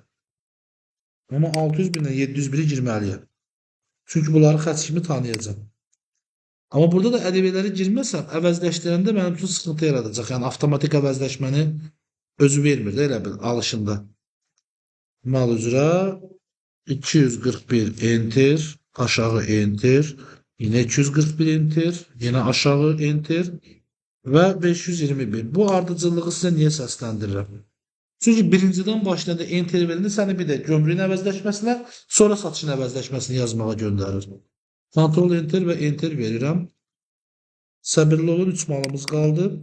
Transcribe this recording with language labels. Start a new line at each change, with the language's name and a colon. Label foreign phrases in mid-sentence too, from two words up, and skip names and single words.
Azerbaijani: Amma 600.000-dən 701-i girməliyəm. Çünki bunları xətt kimi tanıyacağım. Amma burada da ədəbiyyələri girməsəm, əvəzləşdirəndə mənim üçün sıxıntı yaradacaq. Yəni, avtomatik əvəzləşməni özü vermir də elə bil alışında. Mal üzrə 241 enter, aşağı enter, yine 241 enter, yine aşağı enter və 521. Bu ardıcıllığı sizə niyə səsləndirirəm? Çünki birincidən başlayanda enter verində səni bir də gömrüyün əvəzləşməsinə, sonra satışın əvəzləşməsini yazmağa göndərir. Ctrl Enter və Enter verirəm. Səbirli olun, 3 malımız qaldı.